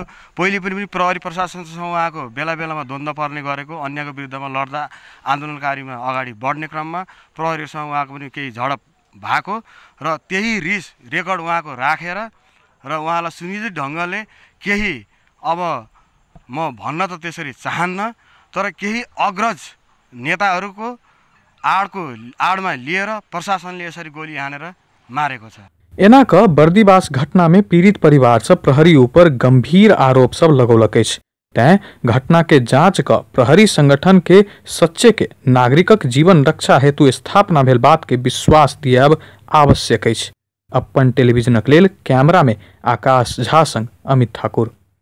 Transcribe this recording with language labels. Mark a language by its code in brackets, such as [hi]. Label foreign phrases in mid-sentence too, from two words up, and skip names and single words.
[ne] पहिले पनि प्रहरी प्रशासनसँग उहाँको बेला द्वन्द्व पर्ने गरेको, अन्यको विरुद्धमा लड्दा आन्दोलनकारीमा अगाडि बढ्ने क्रममा प्रहरीसँग उहाँको पनि केही झडप भएको र त्यही रिस रेकर्ड उहाँको राखेर र उहाँलाई सुनियोजित ढङ्गले केही अब म भन्न त त्यसरी चाहन्न, तर केही अग्रज नेताहरूको आडमा लिएर प्रशासनले यसरी गोली हानेर मारेको छ। [mai] एनाक बर्दिवास घटना में पीड़ित परिवार सब प्रहरी ऊपर गंभीर आरोप सब लगौलक अछि। तैं घटना के जांच क प्रहरी संगठन के सच्चे के नागरिकक जीवन रक्षा हेतु स्थापना भेल बात के विश्वास दियाब आवश्यक अछि। अपन टेलीविजनक लेल कैमरा में आकाश झा संग अमित ठाकुर।